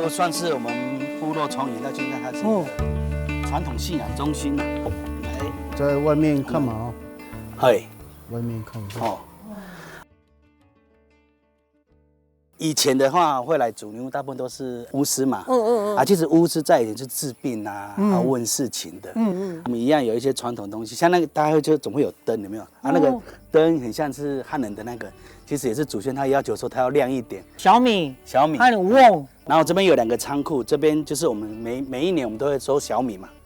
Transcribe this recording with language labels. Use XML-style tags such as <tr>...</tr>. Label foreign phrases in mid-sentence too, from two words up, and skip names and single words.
<zh>屋算是我们部落从以到现在，它是一个传统信仰中心呐。来，在外面看嘛哦，嘿，外面看一下。哦。以前的话会来祖灵屋，大部分都是巫師嘛。啊，其實巫師在以前是治病啊，問事情的。我們一樣有一些傳統東西，像那個大家會就總會有燈，有沒有？啊，那個燈很像是漢人的那個，其實也是祖先他要求說他要亮一點。小米，還有瓮。然後這邊有2個倉庫，這邊就是我們每一年我們都會收小米嘛。</zh>